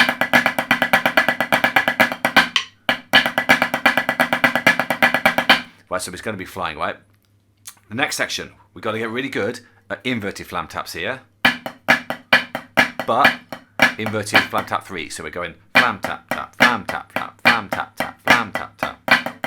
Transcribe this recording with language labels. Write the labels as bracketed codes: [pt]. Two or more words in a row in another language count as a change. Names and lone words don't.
[en] Right, so it's going to be flying, right? The next section, we've got to get really good at inverted flam taps here. But inverted flam tap 3. So we're going flam tap, tap, flam tap, tap, flam tap, tap, flam tap, tap.